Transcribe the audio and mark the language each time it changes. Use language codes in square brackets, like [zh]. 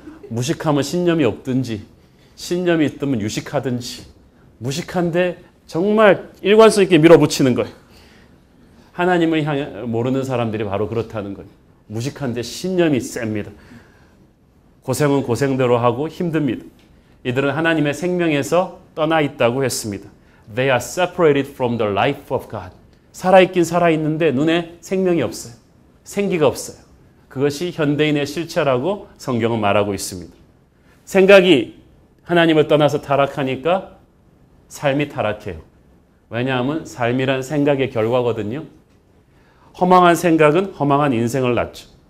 [ko] 무식하면 신념이 없든지 신념이 있으면 유식하든지 무식한데 정말 일관성 있게 밀어붙이는 거예요. 하나님을 향해 모르는 사람들이 바로 그렇다는 거예요. 무식한데 신념이 셉니다. 고생은 고생대로 하고 힘듭니다. 이들은 하나님의 생명에서 떠나 있다고 했습니다. [en] They are separated from the life of God. [ko] 살아있긴 살아있는데 눈에 생명이 없어요. 생기가 없어요. 그것이 현대인의 실체라고 성경은 말하고 있습니다. 생각이 하나님을 떠나서 타락하니까 삶이 타락해요. 왜냐하면 삶이란 생각의 결과거든요. 허망한 생각은 허망한 인생을 낳죠.